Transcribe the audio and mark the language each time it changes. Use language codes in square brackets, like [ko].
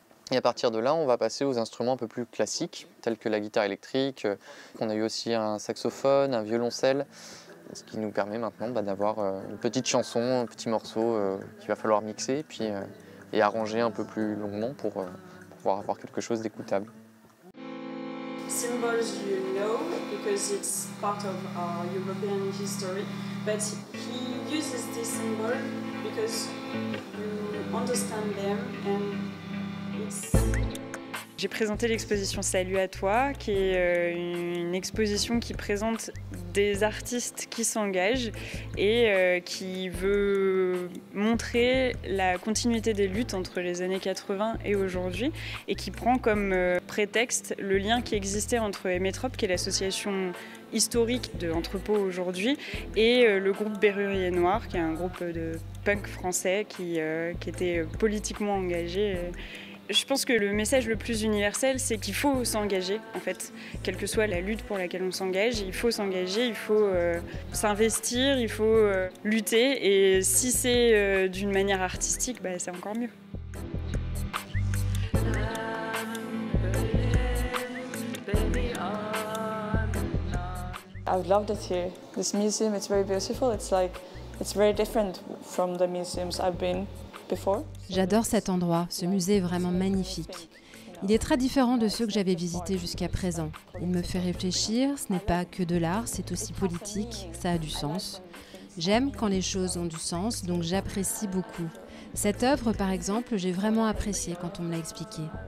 [fr] Et à partir de là, on va passer aux instruments un peu plus classiques, tels que la guitare électrique. On a eu aussi un saxophone, un violoncelle, ce qui nous permet maintenant d'avoir une petite chanson, un petit morceau qu'il va falloir mixer et arranger un peu plus longuement pour pouvoir avoir quelque chose d'écoutable. [en] Symbols you know because it's part of our European history, but he uses this symbol because you understand them and [fr] J'ai présenté l'exposition Salut à toi, qui est une exposition qui présente des artistes qui s'engagent et qui veut montrer la continuité des luttes entre les années 80 et aujourd'hui et qui prend comme prétexte le lien qui existait entre Emetrop, qui est l'association historique de Entrepôt aujourd'hui, et le groupe Berrurier Noir, qui est un groupe de punk français qui était politiquement engagé. Je pense que le message le plus universel, c'est qu'il faut s'engager, en fait. Quelle que soit la lutte pour laquelle on s'engage, il faut s'engager, il faut s'investir, il faut lutter. Et si c'est d'une manière artistique, c'est encore mieux. [en] I've loved it here. This museum, it's very beautiful. It's very different from the museums I've been before. [fr] J'adore cet endroit, ce musée est vraiment magnifique. Il est très différent de ceux que j'avais visités jusqu'à présent. Il me fait réfléchir, ce n'est pas que de l'art, c'est aussi politique, ça a du sens. J'aime quand les choses ont du sens, donc j'apprécie beaucoup. Cette œuvre, par exemple, j'ai vraiment apprécié quand on me l'a expliqué.